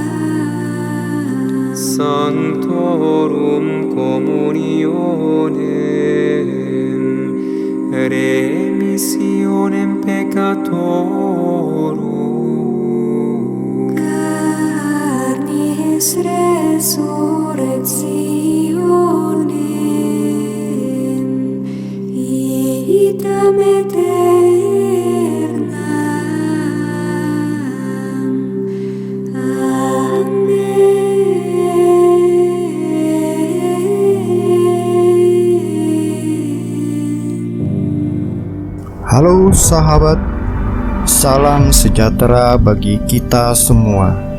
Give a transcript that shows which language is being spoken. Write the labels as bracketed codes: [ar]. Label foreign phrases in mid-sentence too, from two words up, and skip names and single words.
[la] Sanctorum communionem, remissionem peccatorum, carnis resurrectionem, vitam aeternam. Amen. [id] Halo sahabat, salam sejahtera bagi kita semua.